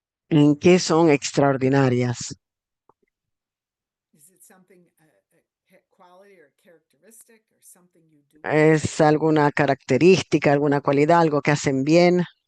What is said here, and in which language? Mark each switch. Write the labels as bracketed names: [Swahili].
[Spanish] ¿En qué son extraordinarias? [English] Is it something, a quality or characteristic or something you do? [Spanish] ¿Es alguna característica, alguna cualidad, algo que hacen bien?